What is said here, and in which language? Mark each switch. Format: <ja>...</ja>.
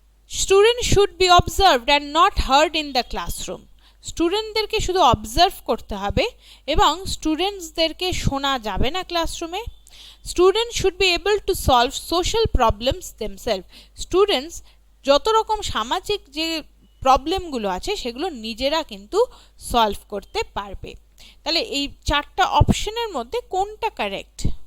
<en>Student should be observed and not heard in the classroom.</en> <bn>স্টুডেন্টদেরকে শুধু observe করতে হবে এবং স্টুডেন্টসদেরকে শোনা যাবে না ক্লাসরুমে।</bn> <en>Students should be able to solve social problems themselves.</en> <bn>Students যত রকম সামাজিক যে প্রবলেমগুলো আছে সেগুলো নিজেরা কিন্তু সলভ করতে পারবে। তাহলে এই চারটা অপশনের মধ্যে কোনটা কারেক্ট?</bn>